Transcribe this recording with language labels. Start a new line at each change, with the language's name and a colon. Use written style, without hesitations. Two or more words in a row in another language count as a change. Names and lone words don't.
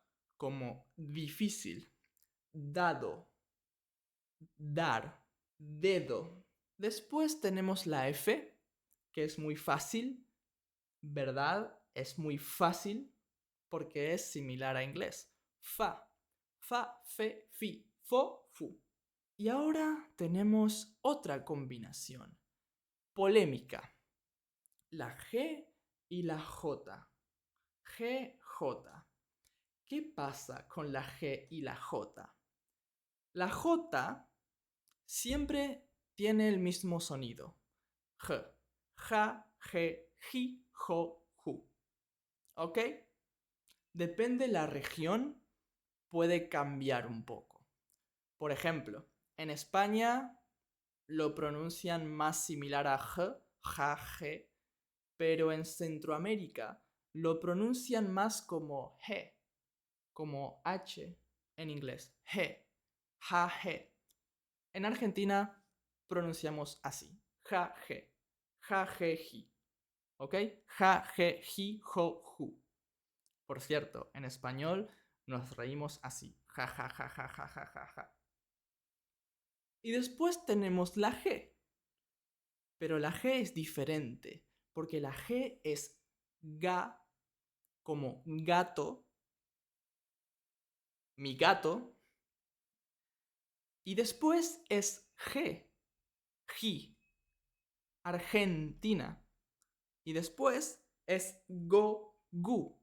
Spanish: Como difícil, dado, dar, dedo. Después tenemos la F, que es muy fácil, ¿verdad? Es muy fácil porque es similar a inglés. Fa, fa, fe, fi, fo, fu. Y ahora tenemos otra combinación, polémica. La G y la J. G, J. ¿Qué pasa con la G y la J? La J siempre tiene el mismo sonido. G, ja, ge, ji, jo, ju. ¿Ok? Depende la región, puede cambiar un poco. Por ejemplo, en España lo pronuncian más similar a G, ja, ge, pero en Centroamérica lo pronuncian más como G, como H en inglés, G, ja, ge. En Argentina pronunciamos así, ja, ge, ji, ¿ok? Ja, ge, ji, jo, ju. Por cierto, en español nos reímos así, ja, ja, ja, ja, ja, ja, ja, ja. Y después tenemos la G, pero la G es diferente, porque la G es ga, como gato, mi gato, y después es G, ji, Argentina, y después es go, gu.